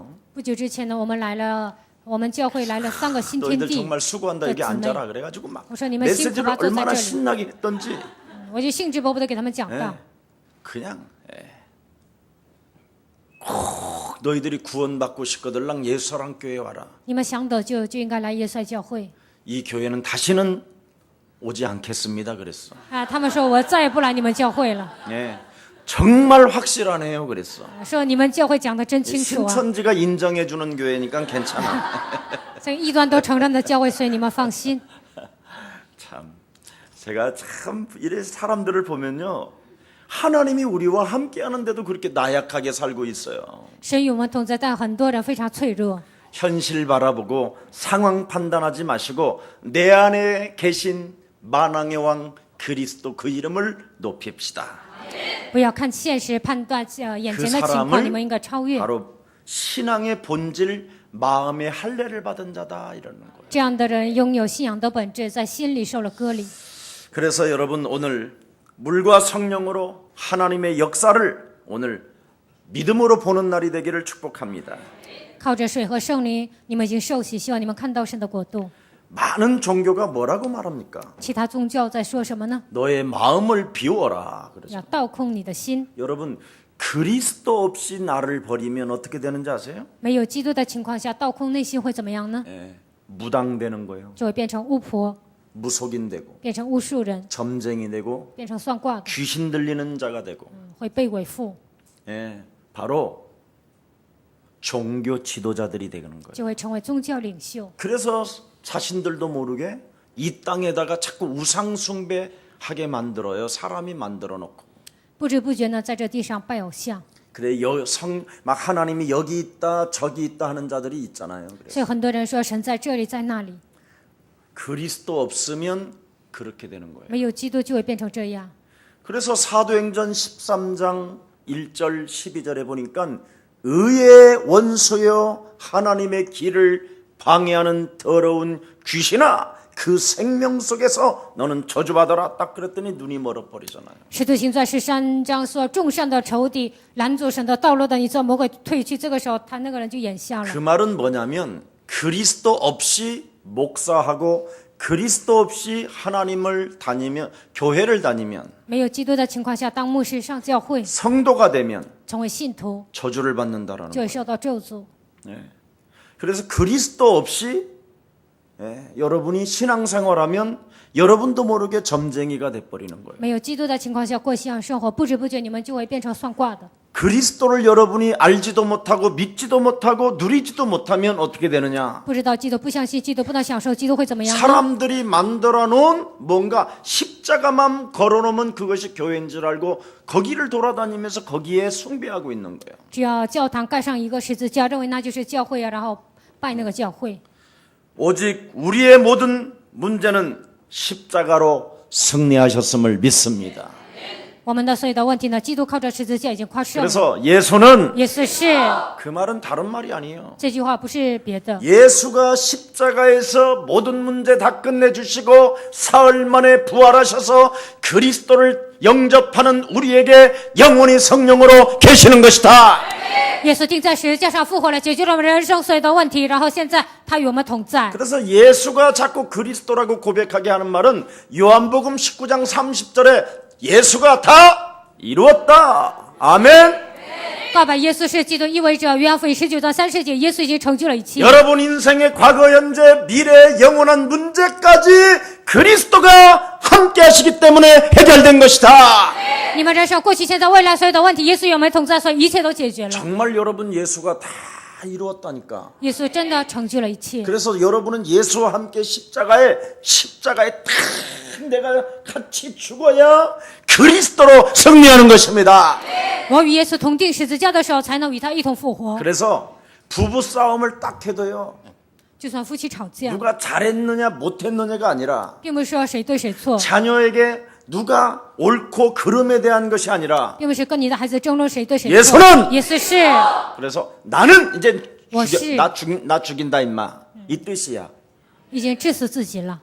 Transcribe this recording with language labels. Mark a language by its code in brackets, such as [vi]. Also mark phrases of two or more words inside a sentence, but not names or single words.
[zh] 不久之前呢，我们教会来了3个新天 [ko] 너희들 [zh] 地， [ko] 정말 수고한다 여기 앉아라 그래가지고 막 [zh] 我说你们辛苦吧， [ko] 메시지를 [zh] 坐在 [ko] 얼마나 [zh] 这里。 [ko] 신나게 했던지 [zh] 我就兴致勃勃的给他们讲道。 [ko] 그냥 꼭 너희들이 구원받고 싶거들랑 예수랑 교회 와라. [zh] 你们想得救就应该来耶稣教会 [ko] 이 교회는 다시는 오지 않겠습니다 그랬어. 啊！ [zh] 他们说我再也不来你们教会了， [ko] 예, 정말 확실하네요 그랬어. [zh] 说你们教会讲的真清楚啊， [ko] 신천지가 인정해주는 교회니까 괜찮아. [zh] 这异端都承认的教会，所以你们放心。 [ko] 참 제가 참 이래 사람들을 보면요 하나님이 우리와 함께하는데도 그렇게 나약하게 살고 있어요. [zh] 神与我们同在，但很多人非常脆弱。 [ko] 현실 바라보고 상황 판단하지 마시고 내 안에 계신 만왕의 왕 그리스도 그 이름을 높입시다. [zh] 不要看现实判断眼 [ko] 그 [zh] 前的情况，你们 [ko] 사람을 [zh] 应该超越。 [ko] 바로 신앙의 본질 마음의 할례를 받은 자다 이러는 거예요. [zh] 这样的人拥有信仰的本质，在心里受了割礼。 [ko] 그래서 여러분 오늘 물과 성령으로 하나님의 역사를 오늘 믿음으로 보는 날이 되기를 축복합니다. [zh] 靠着水和圣灵，你们已经受洗，希望你们看到神的国度。 [ko] 많은 종교가 뭐라고 말합니까? [zh] 其他宗教在说什么呢？ [ko] 너의 마음을 비워라. 그래서 [zh] 要倒空你的心。 [ko] 여러분 그리스도 없이 나를 버리면 어떻게 되는지 아세요? [zh] 没有基督的情况下，倒空内心会怎么样呢？ [ko] 무당되는 거예요. [zh] 就会变成巫婆， [ko] 무속인 되고 [zh] 变成巫术人， [ko] 점쟁이 되고 [zh] 变成算卦的， [ko] 귀신 들리는 자가 되고 [zh] 会被伪附， [ko] 바로 종교 지도자들이 되는 거예요. [zh] 就会成为宗教领袖。 [ko] 그래서 자신들도 모르게 이 땅에다가 자꾸 우상 숭배하게 만들어요. 사람이 만들어 놓고. [zh] 不知不觉呢，在这地上拜偶像， [ko] 그래 막 하나님이 여기 있다 저기 있다 하는 자들이 있잖아요. 그래서 [zh] 所以很多人说神在这里，在那里， [ko] 그리스도 없으면 그렇게 되는 거예요. [zh] 没有基督就会变成这样。 [ko] 그래서 사도행전 13장 1절 12절에 보니까 의의 원소여 하나님의 길을 방해하는 더러운 귀신아 그 생명 속에서 너는 저주받아라 딱 그랬더니 눈이 멀어버리잖아요. [zh] 使徒行传13章说，众善的仇敌拦阻神的道路的，你这魔鬼退去。这个时候，他那个人就眼瞎了。 [ko] 그 말은 뭐냐면 그리스도 없이 목사하고 그리스도 없이 하나님을 다니면 교회를 다니면 [zh] 没有基督的情况下，当牧师上教会， [ko] 성도가 되면 [zh] 成为信徒， [ko] 저주를 받는다라는 [zh] 就会 [ko] 거예요. [zh] 受到咒诅。 [ko] 그래서 그리스도 없이 여러분이 신앙생활하면 여러분도 모르게 점쟁이가 돼버리는 거예요. [zh] 没有基督的情况下过信仰生活，不知不觉你们就会变成算卦的。 [ko] 그리스도를 여러분이 알지도 못하고 믿지도 못하고 누리지도 못하면 어떻게 되느냐? [zh] 不知道基督，不相信基督，不能享受基督会怎么样呢？ [ko] 사람들이 만들어 놓은 뭔가 십자가만 걸어놓으면 그것이 교회인 줄 알고 거기를 돌아다니면서 거기에 숭배하고 있는 거예요. [zh] 只要教堂盖上一个十字架，认为那就是教会啊，然后拜那个教会。 [ko] 오직 우리의 모든 문제는 십자가로 승리하셨음을 믿습니다. [zh] 我们的所有的问题呢，基督靠着十字架已经夸胜了。 [ko] 그래서 예수는 [zh] 예수是 [ko] 그 말은 다른 말이 아니에요. [zh] 这句话不是别的， [ko] 예수가 십자가에서 모든 문제 다 끝내주시고 사흘 만에 부활하셔서 그리스도를 영접하는 우리에게 영원히 성령으로 계시는 것이다. [zh] 耶稣钉在十字架上复活了，解决了我们人生所有的问题，然后现在他与我们同在。 [ko] 그래서 예수가 자꾸 그리스도라고 고백하게 하는 말은 요한복음 19장 30절에 예수가 다 이루었다. 아멘. [zh] 告白耶稣是基督，意味着约翰福音19章30节，耶稣已经成就了一切。 [ko] 여러분 인생의 과거, 현재, 미래, 영원한 문제까지 그리스도가 함께 하시기 때문에 해결된 것이다. [zh] 你们人生过去、现在、未来所有的问题，耶稣与我们同在，所以一切都解决了。 [ko] 정말 여러분 예수가 다 이루었다니까. [zh] 耶稣真的成就了一切， [ko] 그래서 여러분은 예수와 함께 십자가에 다 내가 같이 죽어야 그리스도로 승리하는 것입니다. [zh] 我与耶稣同定十字架的时候，才能与他一同复活。 [ko] 그래서 부부 싸움을 딱 해도요. [zh] 就算夫妻吵架， [ko] 누가 잘했느냐 못했느냐가 아니라 [zh] 并不是说谁对谁错， [ko] 자녀에게 누가 옳고 그름에 대한 것이 아니라 [zh] 并不是跟你的孩子争论谁对谁 [ko] 예수는 [zh] 错。耶稣是， [ko] 그래서 나는 이제 워시. 나 죽인다 임마 이 뜻이야. [zh] 已经致死自己了。